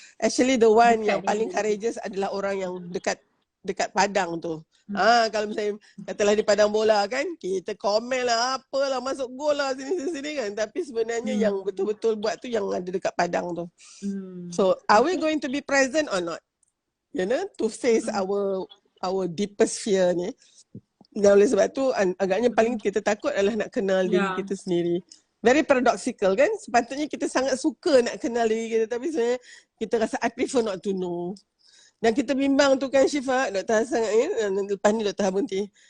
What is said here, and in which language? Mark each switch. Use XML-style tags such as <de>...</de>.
<en>Actually the one</en> <ms>yang paling courageous adalah orang yang dekat padang tu. Kalau misalnya katalah di padang bola kan, kita komen lah apalah, masuk gol lah sini kan, tapi sebenarnya yang betul-betul buat tu yang ada dekat padang tu.</ms> <en>So are we going to be present or not? You know, to face our deepest fear ni.</en> <ms>Dan oleh sebab tu agaknya paling kita takut adalah nak kenal diri kita sendiri.</ms> <en>Very paradoxical</en> <ms>kan? Sepatutnya kita sangat suka nak kenal diri kita, tapi sebenarnya kita rasa</ms> <en>I prefer not to know.</en> <ms>Dan kita bimbang tu kan Syifa, Dr. Hassan lepas ni Dr. Ha berhenti.</ms>